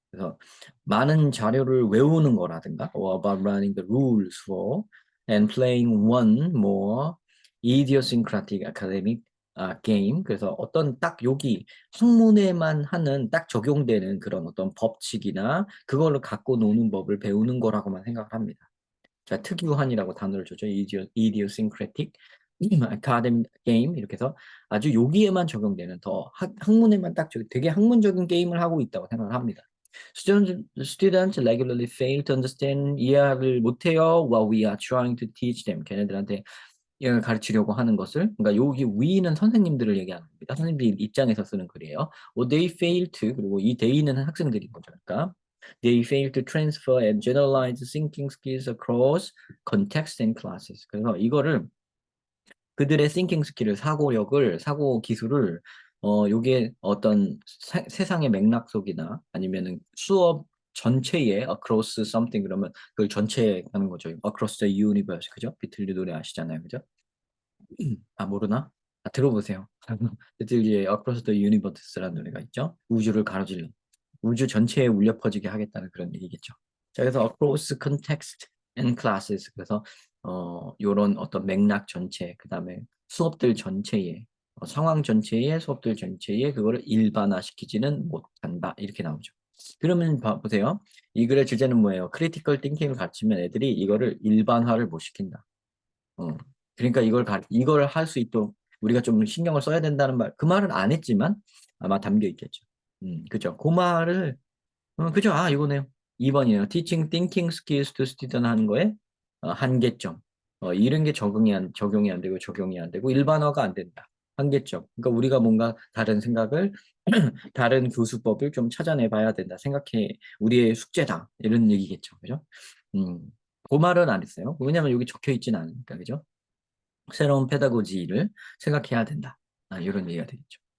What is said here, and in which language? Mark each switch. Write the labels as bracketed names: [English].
[Korean] 그래서 많은 자료를 외우는 거라든가, [English] or about learning the rules for and playing one more idiosyncratic academic 게임. [Korean] 그래서 어떤 딱 여기 학문에만 하는 딱 적용되는 그런 어떤 법칙이나 그걸로 갖고 노는 법을 배우는 거라고만 생각을 합니다. 자, 특유한이라고 단어를 줬죠. [English] idiosyncratic academic game [Korean] 이렇게 해서 아주 여기에만 적용되는 학문에만 딱 되게 학문적인 게임을 하고 있다고 생각을 합니다. [English] Students regularly fail to understand [Korean] 이해를 못해요. [English] What we are trying to teach them. [Korean] 걔네들한테 가르치려고 하는 것을, 그러니까 여기 we는 선생님들을 얘기하는 겁니다. 선생님들 입장에서 쓰는 글이에요. [English] They fail to, [Korean] 그리고 이 they는 학생들인 거죠. 그러니까 [English] they fail to transfer and generalize thinking skills across context and classes. [Korean] 그래서 이거를 그들의 thinking 스킬을, 사고 기술을 요게 어떤 세상의 맥락 속이나 아니면은 수업 전체에 [English] across something [Korean] 그러면 그걸 전체에 하는 거죠. [English] across the universe. [Korean] 그죠? 비틀리 노래 아시잖아요. 그죠? 아, 모르나? 들어보세요. 비틀리의 Across the Universe라는 노래가 있죠. 우주를 가로질러. 우주 전체에 울려 퍼지게 하겠다는 그런 얘기겠죠. 자, 그래서 [English] across context and classes. [Korean] 그래서 요런 어떤 맥락 전체, 그다음에 수업들 전체에 상황 전체에 수업들 전체에 그거를 일반화시키지는 못한다. 이렇게 나오죠. 그러면 보세요. 이 글의 주제는 뭐예요? 크리티컬 띵킹을 가르치면 애들이 이거를 일반화를 못 시킨다. 어. 그러니까 이걸 할 수 있도록 우리가 좀 신경을 써야 된다는 말, 그 말은 안 했지만 아마 담겨 있겠죠. 그죠. 그 말을, 그죠. 아, 이거네요. 2번이에요. [English] Teaching thinking skills to student [Korean] 하는 거에 한계점. 이런 게 적용이 안 되고 적용이 안 되고 일반화가 안 된다. 한계점. 그러니까 우리가 뭔가 다른 생각을, 다른 교수법을 좀 찾아내 봐야 된다. 생각해, 우리의 숙제다. 이런 얘기겠죠. 그죠? 음, 그 말은 안 했어요. 왜냐면 여기 적혀 있지는 않으니까. 그죠? 새로운 페다고지를 생각해야 된다. 이런 얘기가 되겠죠.